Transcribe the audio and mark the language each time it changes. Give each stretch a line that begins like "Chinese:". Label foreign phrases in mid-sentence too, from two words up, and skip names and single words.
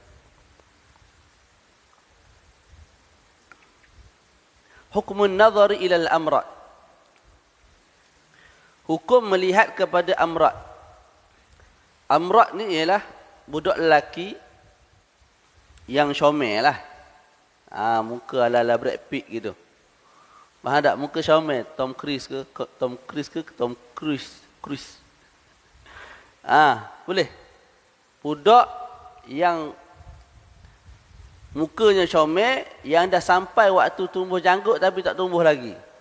Arabic: حكم النظر إلى الأمرد.
Malay: Hukum melihat kepada amrat. Amrat ni ialah budak lelaki yang comel lah. Muka ala-ala Brad Pitt gitu. Faham tak? Muka comel. Tom Cruise ke? Boleh. Budak yang mukanya comel, yang dah sampai waktu tumbuh janggut tapi tak tumbuh lagi.